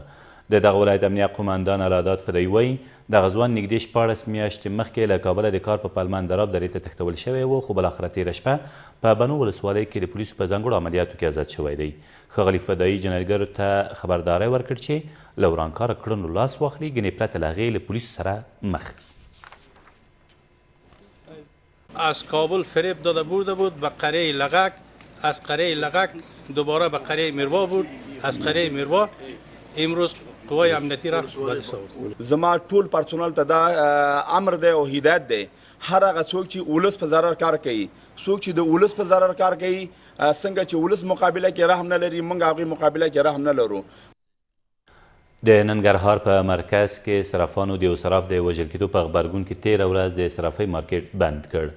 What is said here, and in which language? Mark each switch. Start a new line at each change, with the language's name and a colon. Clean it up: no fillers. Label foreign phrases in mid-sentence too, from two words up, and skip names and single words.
Pashto: د دغه ولایت امنیه قومندان العداد فدایي وایي دغه ځوان نږدې 14 میاشتې مخکې له کابله د کار په پلمه اندراب درې ته تښتول شوی و، خو بالاخره تېره شپه په بنو ولسوالۍ کې د پولیسو په ځانګړو عملیاتو کې آزاد شوی دی. ښاغلي فدایي جنایتګرو ته خبرداری ورکړ چې له ورانکاره کړنو لاس واخلي، ګنې پرته له هغې له پولیسو سره مخ دي.
Persian: از کابل فریب داده برده بود به قریه لغک، از قریه لغک دوباره به قریه میروا برد، از قریه میروا امروز قوای امنیتی را بدسود.
Pashto: زما ټول پرسونل ته دا امر دی او هدایت دی، هر هغه څوک چې ولس په ضرر کار کوي، څوک چې د ولس په ضرر کار کوي، څنګه چې ولس مقابله کې رحم نه لري، موږ هغې مقابله کې رحم نه لرو. د ننګرهار په مرکز کې صرافانو د یو صراف د وژل کېدو په غبرګون کې تېره ورځ د صرافۍ مارکیټ بند کړ.